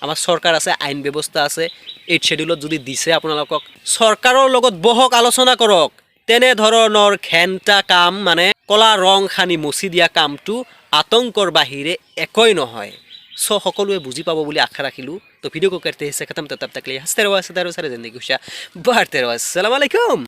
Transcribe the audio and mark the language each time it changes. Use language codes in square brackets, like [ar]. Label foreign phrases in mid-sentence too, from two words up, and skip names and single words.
[as] আমাৰ চৰকাৰ আছে, আইন ব্যৱস্থা আছে, 8 শ্বেডিউলত যদি দিছে আপোনালোকক চৰকাৰৰ লগত বহক, আলোচনা কৰক। তেনেধৰণৰ ঘেণ্টা কাম মানে কলা ৰং সানি মচি দিয়া কামটো আতংকৰ বাহিৰে একোই নহয়। চ' সকলোৱে বুজি পাব বুলি আশা ৰাখিলোঁ। [hi] तो वीडियो' को करते हैं खत्म, तब तक के लिए हंसते रहो, हंसते रहो, सारे जिंदगी खुशियाँ बांटते रहो। [ar] السلام عليكم.